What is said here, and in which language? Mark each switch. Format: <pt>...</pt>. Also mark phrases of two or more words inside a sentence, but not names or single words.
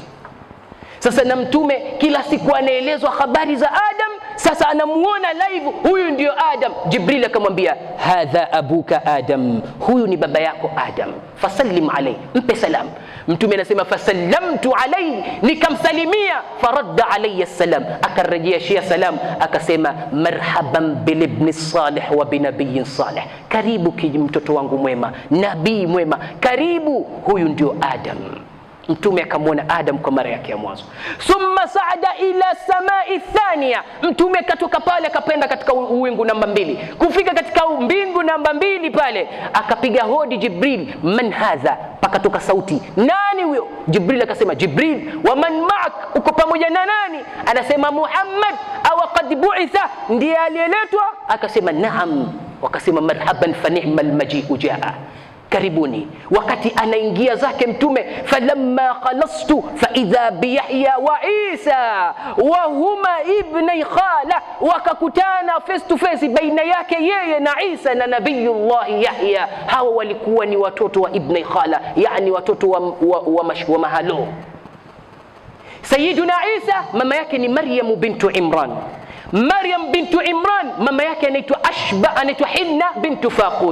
<sw>Sasa na mtume kila siku anaelezwa habari za Adam, sasa anamuona live, huyu ndio Adam. Jibril akamwambia,</sw> <ar>هذا أبوك آدم,</ar> <sw>huyu ni baba yako Adam,</sw> <ar>فسلم عليه,</ar> <sw>mpe salam. Mtume anasema</sw> <ar>فسلمت عليه,</ar> <sw>nikamsalimia.</sw> <ar>فرد علي سلام,</ar> <sw>akarejea salam, akasema</sw> <ar>مرحبا بالابن صالح وبنبي صالح,</ar> <sw>karibu mtoto wangu mwema, nabii mwema, karibu, huyu ndio Adam. Mtume akamwona Adam kwa mara yake ya mwanzo.</sw> <ar>ثم صعد إلى السماء الثانية,</ar> <sw>mtume katoka pale akapenda katika uwingu namba 2. Kufika katika mbingu namba 2 pale, akapiga hodi Jibril,</sw> <ar>من هذا,</ar> <sw>pakatoka sauti, nani huyo? Jibril akasema Jibril.</sw> <ar>ومن معك,</ar> <sw>uko pamoja na nani? Anasema Muhammad.</sw> <ar>أوقد بعث,</ar> <sw>ndiye aliyeletwa? Akasema naam.</sw> <ar>Wakasema مرحبا فنعم المجيء جاء, karibuni.</ar> <sw>Wakati anaingia zake mtume,</sw> <ar>فلما خلصت فإذا بيحيى وعيسى وهما ابنا خالة,</ar> <sw>wakakutana</sw> <en>face to face</en> <sw>baina yake yeye na Isa na nabiyullah Yahya. Hawa walikuwa ni watoto wa</sw> <ar>ابن خالة,</ar> <sw>yani watoto wa mahalo. Sayyiduna Isa mama yake ni Maryam bintu Imran. Maryam bintu Imran mama yake anaitwa Hinna bintu Faqud.</sw>